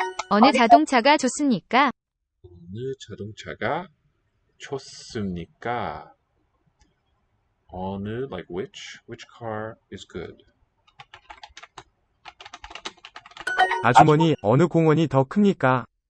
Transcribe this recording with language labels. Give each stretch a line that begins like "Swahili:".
Korean: 어느 자동차가 좋습니까? 어느 자동차가 좋습니까?
English: 어느, like which car is good?
Korean: 아주머니, 어느 공원이 더 큽니까?